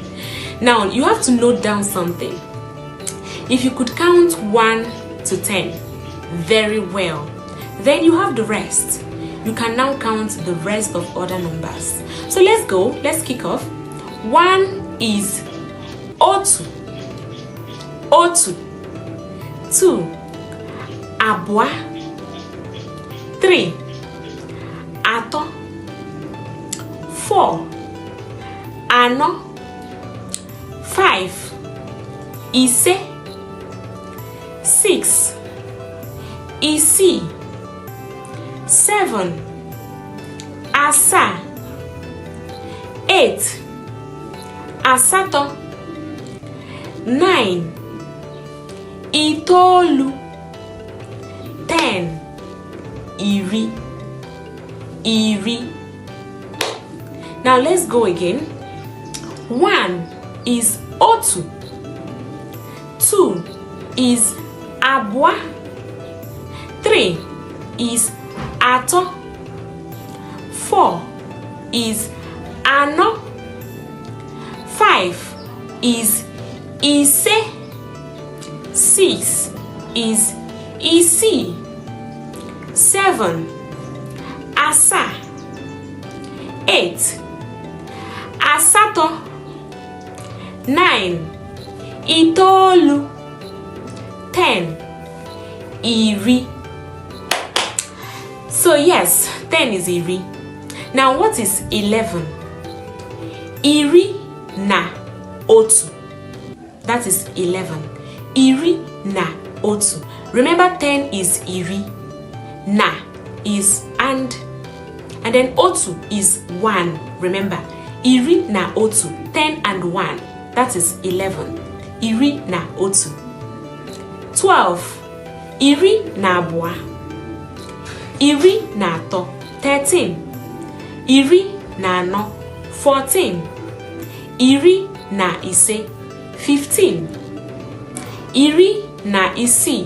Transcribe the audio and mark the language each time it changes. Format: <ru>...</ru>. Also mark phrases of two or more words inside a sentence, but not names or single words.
<en>Now, you have to note down something. If you could count 1 to 10 very well, then you have the rest. You can now count the rest of other numbers. So let's go. Let's kick off. 1 is otu.</en> <ig>2 abua. 3 ato. 4 ano. 5 ise. 6 isi. 7 asa. 8 asato. 9 itolu. 10 iri.</ig> <en>Now let's go again. 1 is otu. 2 is abua. 3 is ato. 4 is ano. 5 is ise. 6 is isi.</en> <ig>7 asa. 8 asato. 9 itolu. 10 iri.</ig> <en>So yes, 10 is iri. Now what is 11?</en> <ig>Iri na otu.</ig> <en>That is 11.</en> <ig>Iri na otu.</ig> <en>Remember, 10 is iri, na is and then otu is 1. Remember,</en> <ig>iri na otu,</ig> <en>10 and 1, that is 11.</en> <ig>Iri na otu. 12 iri na abua. Iri na ato. 13 iri na ano. 14 iri na ise. 15 iri na isi.</ig>